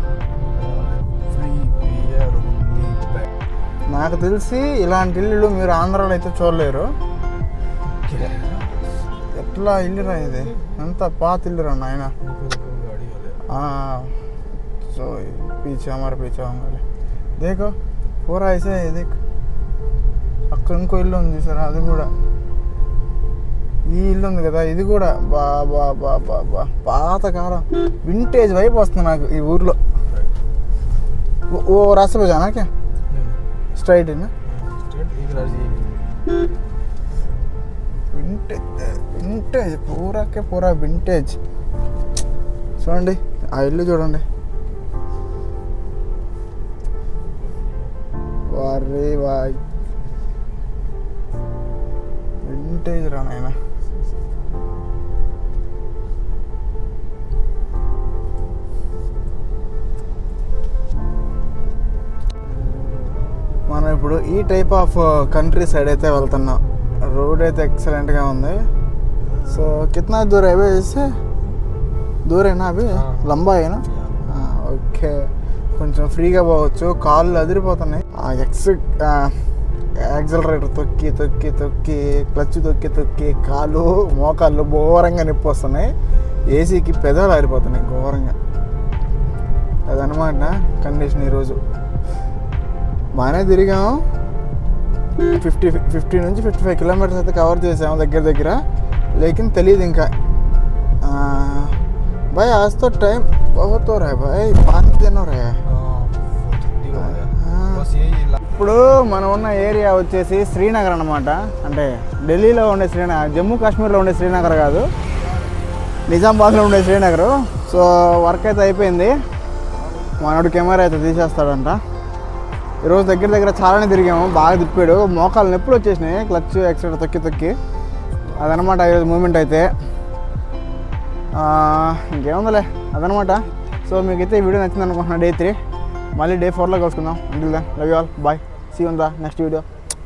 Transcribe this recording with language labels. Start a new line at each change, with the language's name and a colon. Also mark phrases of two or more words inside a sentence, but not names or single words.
Telugu: నాకు తెలిసి ఇలాంటి ఇల్లు మీరు ఆంధ్రాలో అయితే చూడలేరు. ఎట్లా ఇల్లురా ఇది, ఎంత పాత ఇల్లురా నాయన.
Hindi: సో పీछे हमारे पीछे होंगे देखो पूरा ऐसे है देख.
Telugu: అక్కడ ఇంకో ఇల్లు ఉంది చూసారా, అది కూడా. ఈ ఇల్లు ఉంది కదా, ఇది కూడా బా పాతకాలం వింటేజ్ వైపు వస్తుంది నాకు ఈ ఊర్లో.
Hindi: ओ रास्ता पे जाना क्या? स्ट्राइट है ना?
Telugu: వింటేజ్ పూరా వింటేజ్. చూడండి ఆ ఇల్లు చూడండి. వారే వాయ్ వింటేజ్ రా నాయన. మనం ఇప్పుడు ఈ
English: type of country side
Telugu: అయితే వెళ్తున్నాం. రోడ్ అయితే ఎక్సలెంట్గా ఉంది. సో
Hindi: కిतना दूर है इससे? दूर है ना अभी? लंबा है ना?
Telugu: ఓకే, కొంచెం ఫ్రీగా పోవచ్చు. కాళ్ళు అదిరిపోతున్నాయి. యాక్సిలరేటర్ తొక్కి తొక్కి తొక్కి క్లచ్ తొక్కి తొక్కి కాళ్ళు మోకాళ్ళు ఘోరంగా నొప్పి వస్తున్నాయి. ఏసీకి పెదాలు ఆరిపోతున్నాయి ఘోరంగా. అదనమాట కండిషన్. ఈరోజు బాగానే తిరిగాము. 50 నుంచి 55 కిలోమీటర్స్ అయితే కవర్ చేసాము దగ్గర. లేకిన్ తెలియదు ఇంకా.
Hindi: भाई आज तो टाइम बहुत हो रहा है भाई, 5 दिन हो रहा है.
Telugu: ఇప్పుడు మనం ఉన్న ఏరియా వచ్చేసి శ్రీనగర్ అన్నమాట. అంటే ఢిల్లీలో ఉండే శ్రీనగర్, జమ్మూ కాశ్మీర్లో ఉండే శ్రీనగర్ కాదు, నిజామాబాద్లో ఉండే శ్రీనగర్. సో వర్క్ అయితే అయిపోయింది, మనోడు కెమెరా అయితే తీసేస్తాడంట. ఈరోజు దగ్గర చాలానే తిరిగాము, బాగా తిప్పాడు, మోకాలు నొప్పులు వచ్చేసినాయి
English: clutch etcetera
Telugu: తొక్కి. అదనమాట ఈరోజు మూమెంట్ అయితే. ఇంకేముందలే అదనమాట. సో మీకైతే ఈ వీడియో నచ్చింది అనుకుంటున్నా. డే 3 మళ్ళీ డే 4లో కలుసుకుందాం.
English: until then love you all, bye, see you in the next video.